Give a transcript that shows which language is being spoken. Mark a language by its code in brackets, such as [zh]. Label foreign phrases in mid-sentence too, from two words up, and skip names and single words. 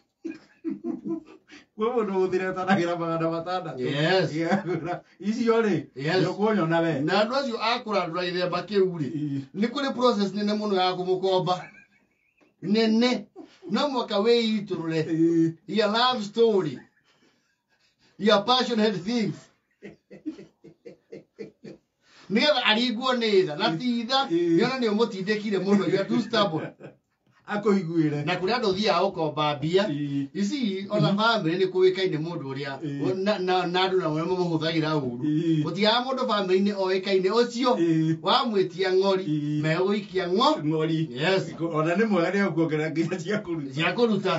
[ki] Kwa mundu uthireta magana matanda. [en] Yes. [ki] Icio ri. Ndukunyona we. Na andu acio akurandura ithemba kiu ri. Ni kuri process nene muno ya kumukomba. Nene. No mwaka we iturure. [en] Your love story. Your passionate things. [ki] Nigetha ariguo nĩ tha na ti tha yona nĩ ũmũtindĩkire mũno [en] you are too stubborn [ki] akoiguire na kũrĩa andũ thiaga gũkomba mbia ici ona family nĩ kũĩkaine mũndũ ũrĩa na andũ na ũrĩa mamũhũthagĩra ũru gũtigaga mũndũ family-inĩ oĩkaine ũcio wamwĩtia ng'ori megũikia ng'ori yes ona nĩ mwega nĩ ũkuongerera nginya cia kũruta